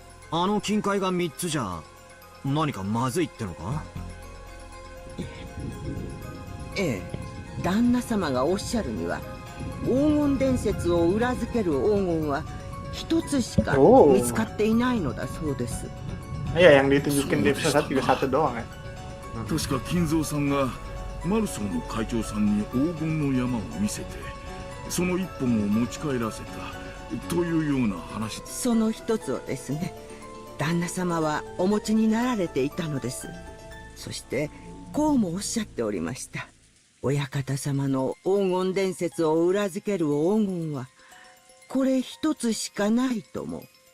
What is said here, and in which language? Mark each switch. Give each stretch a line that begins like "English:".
Japanese: あの金塊が3つじゃ何かまずいってのか？ええ、旦那様がおっしゃるには、黄金伝説を裏付ける黄金は一つしか見つかっていないのだそうです。
Indonesian: Iya, yang ditunjukin di episode 1 juga satu doang ya.
Japanese: 確か金蔵さんがマルソーの会長さんに黄金の山を見せて、その一本を持ち帰らせたというような話。その一つをですね、旦那様はお持ちになられていたのです。そしてこうもおっしゃっておりました。親方様の黄金伝説を裏付ける黄金はこれ一つしかないとも。